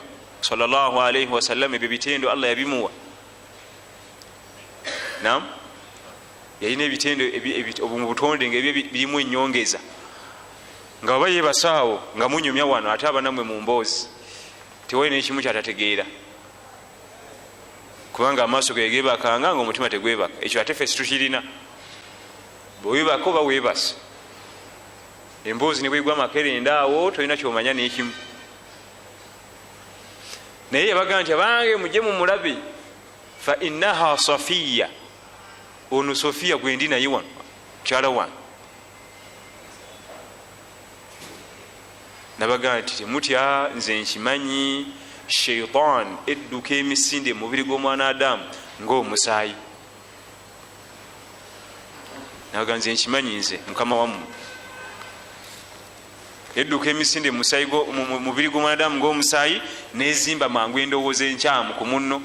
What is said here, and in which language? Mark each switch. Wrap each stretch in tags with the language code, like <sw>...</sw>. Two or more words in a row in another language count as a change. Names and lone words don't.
<ar>صلى الله عليه وسلم</ar> <lg>ebyo bitendo Allah yabimuwa. Naam, yalina ebitendo mu butonde ngaebyo birimu ennyongeza, nga baba yebasaawo nga munyumya wano ate abanamwe mu mboozi tewali nekimu kyatategeera, kubanga amaaso gegebakanga nga omutima tegwebaka. Ekyo ate ffe situkirina. Bwewebaka oba webase, emboozi ne bwegwa makerenda awo tolina kyomanya nekimu. Naye yabaga nti abange mujje mu mulabe</lg> <ar>فإنها</ar> <lg>Safiya, ono Sofiya gwendi naye wano mukyala wange. Nabaga nti temutya, nze nkimanyi shaitan edduka emisinde mu mubiri gw'omwana Adamu ng'omusaayi. Nabaga nze nkimanyi, nze mukama wammwe edduka emisinde mu mubiri gw'omwana Adamu ng'omusaayi, nezimba mangu endowooza enkyamu ku munno.</lg>